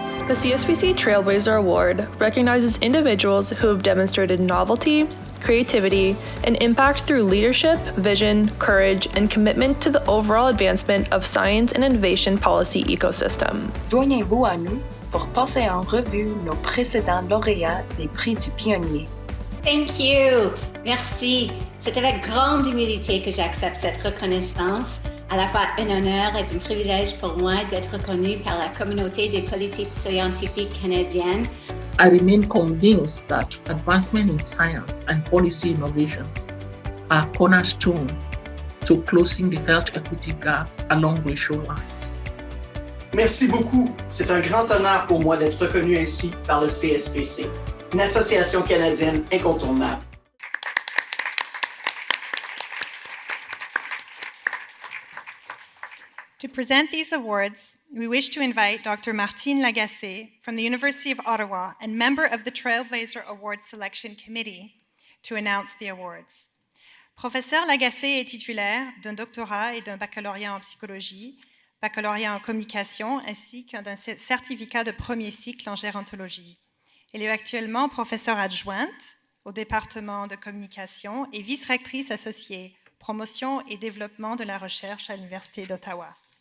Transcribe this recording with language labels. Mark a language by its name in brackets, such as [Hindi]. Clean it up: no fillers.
[English] The CSPC Trailblazer Award recognizes individuals who have demonstrated novelty, creativity, and impact through leadership, vision, courage, and commitment to the overall advancement of science and innovation policy ecosystem. [French] Joignez-vous à nous pour passer en revue nos précédents lauréats des prix du pionnier. [English] Thank you. [French] Merci. C'est avec grande humilité que j'accepte cette reconnaissance. À la fois un honneur et un privilège pour moi d'être reconnu par la communauté des politiques scientifiques canadiennes. [English] I remain convinced that advancement in science and policy innovation are cornerstone to closing the health equity gap along racial lines. [French] Merci beaucoup. C'est un grand honneur pour moi d'être reconnu ainsi par le CSPC, une association canadienne incontournable. [English] To present these awards, we wish to invite Dr. Martine Lagacé from the University of Ottawa and member of the Trailblazer Awards Selection Committee to announce the awards. [French] Professeur Lagacé est titulaire d'un doctorat et d'un baccalauréat en psychologie, baccalauréat en communication ainsi qu'un certificat de premier cycle en gérontologie. Elle est actuellement professeure adjointe au département de communication et vice-rectrice associée, promotion et développement de la recherche à l'Université d'Ottawa.